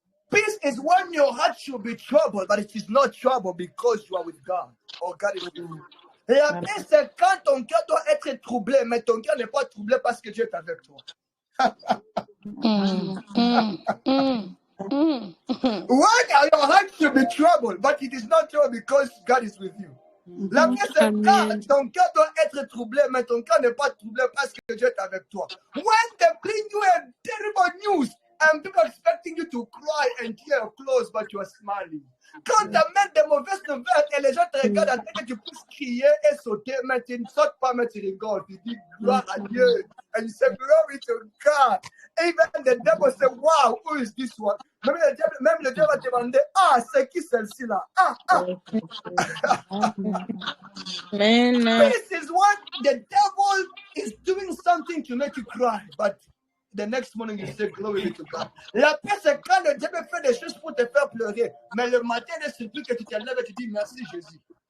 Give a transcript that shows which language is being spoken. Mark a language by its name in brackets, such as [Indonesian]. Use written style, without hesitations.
[English] Peace is when your heart should be troubled, but it is not trouble because you are with God or God is with you. [French] La paix, c'est quand ton cœur doit être troublé, mais ton cœur n'est pas troublé parce que Dieu est avec toi. [English] When your heart should be troubled, but it is not troubled because God is with you. [French] La paix, c'est quand ton cœur doit être troublé, mais ton cœur n'est pas troublé parce que Dieu est avec toi. [English] When they bring you a terrible news and people expecting you to cry and tear your clothes, but you are smiling. [French] Quand tu amènes des mauvaises nouvelles et les gens te regardent en train que tu puisses crier et sauter, mais tu ne sautes pas, mais tu rigoles. Tu dis gloire à Dieu. [English] And you say glory to God. Even the devil say, wow, who is this one? [French] Même le diable va te demander, c'est qui celle-ci là? [English] This is what the devil is doing something to make you cry, but the next morning you say glory be to God. [French] La paix, c'est quand le diable fait des choses pour te faire pleurer, mais le matin, il est surtout que tu te lèves et tu dis merci Jésus.